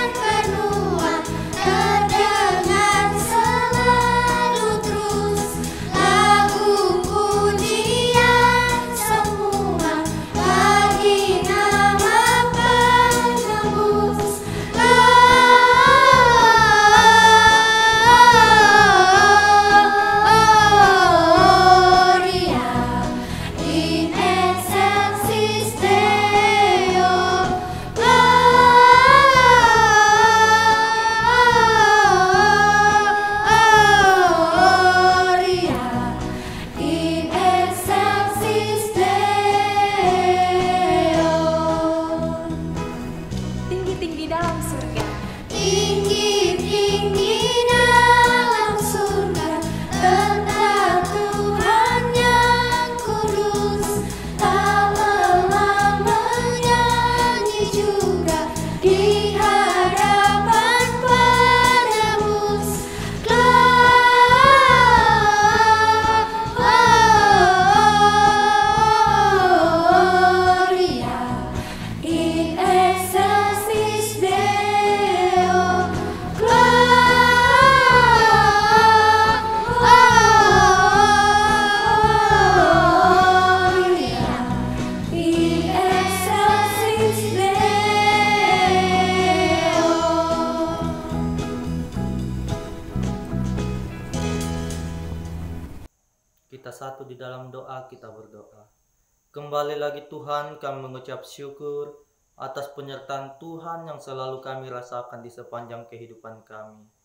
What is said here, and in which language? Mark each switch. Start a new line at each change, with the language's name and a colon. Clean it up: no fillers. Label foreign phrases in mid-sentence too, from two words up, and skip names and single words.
Indonesian: benua terdengar selalu terus lagu pujian semua bagi nama penebus.
Latin: Gloria in excelsis Deo. Gloria in excelsis Deo.
Indonesian: Tinggi-tinggi dalam surga. Tinggi-tinggi dalam surga tetap Tuhan yang kudus. Tak lelah menyanyi juga di hadapan penebus.
Latin: Gloria in excelsis Deo. Gloria in excelsis Deo.
Indonesian: Kita satu di dalam doa, kita berdoa. Kembali lagi Tuhan, kami mengucap syukur atas penyertaan Tuhan yang selalu kami rasakan di sepanjang kehidupan kami.